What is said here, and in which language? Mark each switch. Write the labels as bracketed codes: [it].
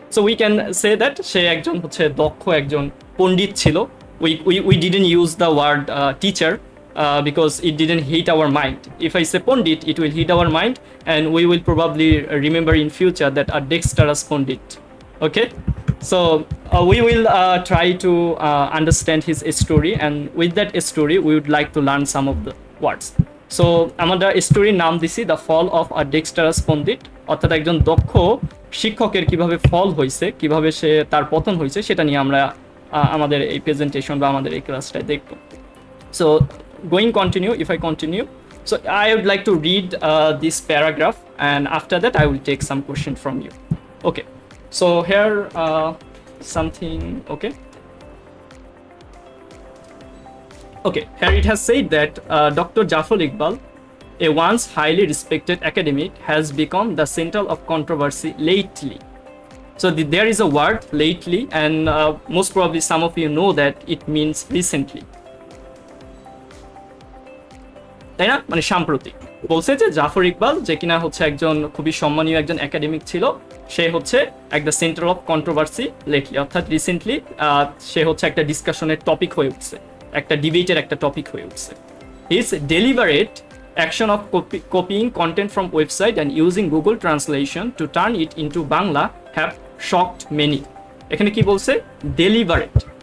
[en] So we can say that [bn] সে একজন হচ্ছে দক্ষ একজন পণ্ডিত ছিল। [en] We didn't use the word teacher because it didn't hit our mind. If I say Pandit, it will hit our mind and we will probably remember in future that a dexterous Pandit. Okay, so we will try to understand his story, and with that story we would like to learn some of the words. [bn] So আমরা স্টোরির নাম দিছি the fall of a ডেক্সটারাস পণ্ডিত, অর্থাৎ একজন দক্ষ শিক্ষকের কিভাবে ফল হয়েছে, কিভাবে সে তার পতন হয়েছে, সেটা নিয়ে আমরা আমাদের এই প্রেজেন্টেশন বা আমাদের এই ক্লাসটায় দেখব। [en] So going continue, if I continue, so I would like to read this paragraph, and after that I will take some question from you. Okay, so here something, okay, here it has said that Dr. Jafar Iqbal, a once highly respected academic, has become the center of controversy lately. So there is a word lately, and most probably some of you know that it means recently. [bn] তাই না, মানে সাম্প্রতিক। বলছে যে জাফর ইকবাল, যে কিনা হচ্ছে একজন খুবই সম্মানীয় একজন একাডেমিক ছিল, সে হচ্ছে একটা [en] centre of controversy lately, [bn] অর্থাৎ রিসেন্টলি সে হচ্ছে একটা ডিসকাশনের টপিক হয়ে উঠছে, একটা ডিবেটের একটা টপিক হয়ে উঠছে। [en] His deliberate action of copying content from website and using Google translation to turn it into Bangla have shocked many. [bn] এখানে কি বলছে? [en] Deliberate.